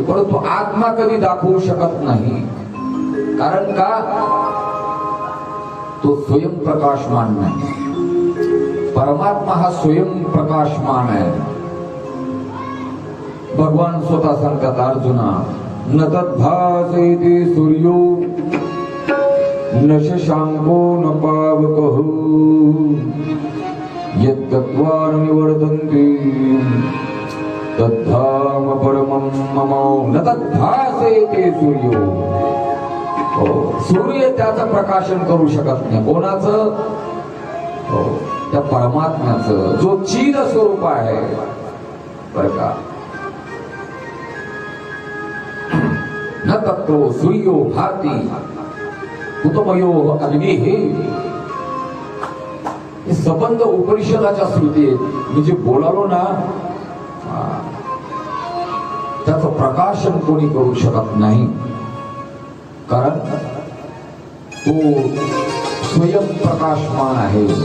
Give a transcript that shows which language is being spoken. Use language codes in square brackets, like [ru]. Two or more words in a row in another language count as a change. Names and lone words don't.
[mr] परंतु आत्मा कधी दाखवू शकत नाही. कारण का, तो स्वयं प्रकाशमान नाही. परमात्मा हा स्वयं प्रकाशमान आहे. भगवान स्वतः सांगतात अर्जुना, [sa] न तद्भासयति सूर्यो न शशांको न पावकः यद्गत्वा न निवर्तन्ते तद्धाम परमं मम. न तद्भासयति सूर्यो, [mr] सूर्य त्याचं प्रकाशन करू शकत नाही. कोणाचं? त्या परमात्म्याचं, जो चिद स्वरूप आहे. बरं का, [sa] न तत्रो सूर्यो भाती कुतमयो अग्निः. [mr] हे संबंध उपनिषदाच्या श्रुती आहेत. मी जे बोलालो ना, त्याचं प्रकाशन कोणी करू शकत नाही. कारण तो स्वयं प्रकाशमान आहे.